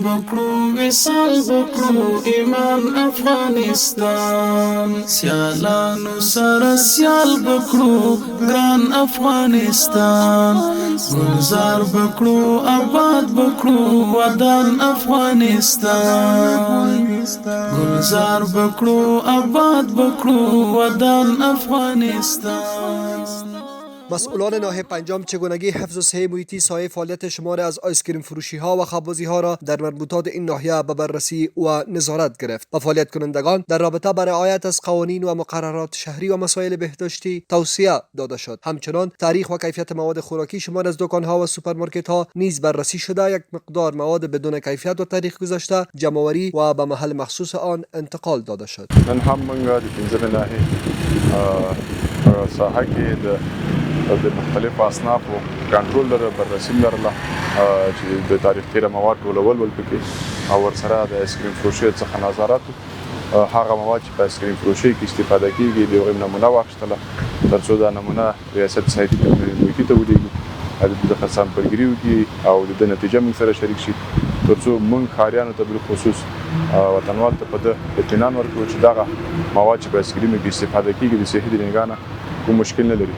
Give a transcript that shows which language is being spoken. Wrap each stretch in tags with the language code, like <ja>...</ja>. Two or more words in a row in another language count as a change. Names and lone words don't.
<ps>بکړو وصال بکړو ایمان افغانستان سیالانو سره سیال بکړو ګران افغانستان گلزار بکړو آباد بکړو ودان افغانستان گلزار بکړو آباد بکړو ودان افغانستان.</ps> <fa>مسئولان ناحیه پنجم چگونگی حفظ صحه محیطی سایه فعالیت شمار از آیسکریم فروشی ها و خبازی ها را در مربوطات این ناحیه به بررسی و نظارت گرفت. با فعالیت کنندگان در رابطه با رعایت از قوانین و مقررات شهری و مسائل بهداشتی توصیه داده شد. همچنان تاریخ و کیفیت مواد خوراکی شمار از دکان ها و سوپرمارکت ها نیز بررسی شده یک مقدار مواد بدون کیفیت و تاریخ گذشته جمع‌آوری و به محل مخصوص آن انتقال داده شد.</fa> <ps>نن هم موږ د پنځمې ناحیې ساحه کې د مختلفو اصنافو کنټرول لره بررسي لرله چې د تاریخ تیره مواد ټولول ول پکې او ورسره د آیسکریم فروشۍ څخه نظارت هغه مواد چې په آیسکریم فروشۍ کې استفاده کیږي د هغوی نمونه واخیستله تر څو دا نمونه ریاست صحتي محیطي ته ولیږي د سامپلګري وکړي او د نتیجه موږ سره شریک شي تر څو موږ ښاریانو ته بالخصوص وطنوال ته په ده اطمینان ورکړو چې دغه مواد چې په آیسکریم کې استفاده کیږي د صحي د نګاه نه کوم مشکل نه لري.</ps>